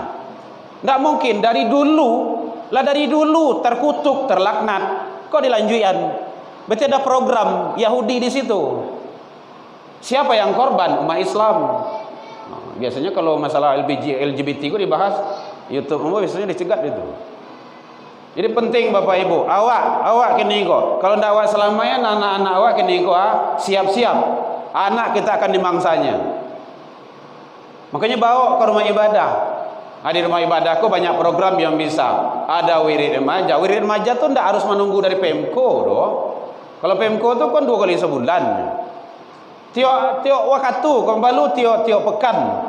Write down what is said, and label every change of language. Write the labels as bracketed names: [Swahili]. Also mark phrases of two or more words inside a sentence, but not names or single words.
[Indonesian] Tidak mungkin dari dulu terkutuk, terlaknat. Kok dilanjutkan? Berarti ada program Yahudi di situ. Siapa yang korban? Umat Islam. Biasanya kalau masalah LGBT itu dibahas YouTube, biasanya dicegat itu. [Minangkabau] Jadi penting Bapak Ibu, awak kini kok. Kalau ndak awak selamanya anak-anak awak kini kok siap-siap. [Indonesian] Anak kita akan dimangsanya. Makanya bawa ke rumah ibadah. Di rumah ibadahku banyak program yang bisa. Ada wirid remaja. [Minangkabau] Wirid remaja tuh ndak harus menunggu dari Pemko doh. Kalau Pemko tuh kan 2 kali sebulan. Tiok waktu kembali tiok pekan.